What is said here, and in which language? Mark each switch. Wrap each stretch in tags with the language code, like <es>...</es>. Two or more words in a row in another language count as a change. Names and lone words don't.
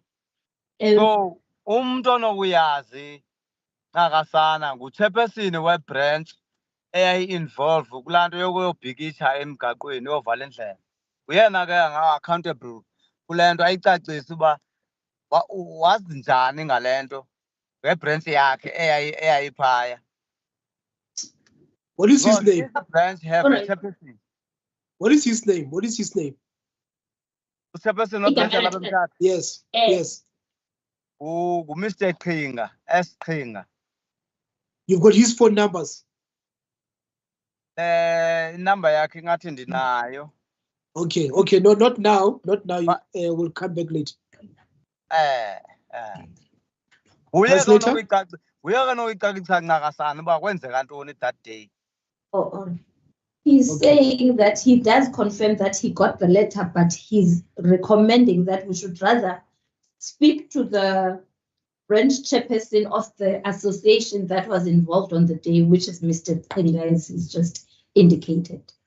<xh>So umntu onokuyazi nakasana ngu-chairperson we-branch eyayi-involve kulaa nto yokuyobhikisha emgaqweni yovala indlela. Uyena ke accountable kule nto ayicacise uba wazi njani ngale nto ngebranch yakhe eyayiphaya.</xh> <en>What is his name? Branch have a chairperson. What is his name? What is his name? Chairperson of branch yalapha eMthatha. Yes, yes. Mr. Qhinga, S. Qhinga. You've got his phone numbers?</en> <xh>Number yakhe ngathi ndinayo.</xh> <en>Okay, okay. No, not now. Not now. We'll come back later.</en> <xh>Uye kanokuyicacisa ncakasana uba kwenzeka ntoni</xh> <en>that day. He's saying that he does confirm that he got the letter, but he's recommending that we should rather speak to the branch chairperson of the association that was involved on the day, which is Mr. Tenga, as he's just indicated.</en>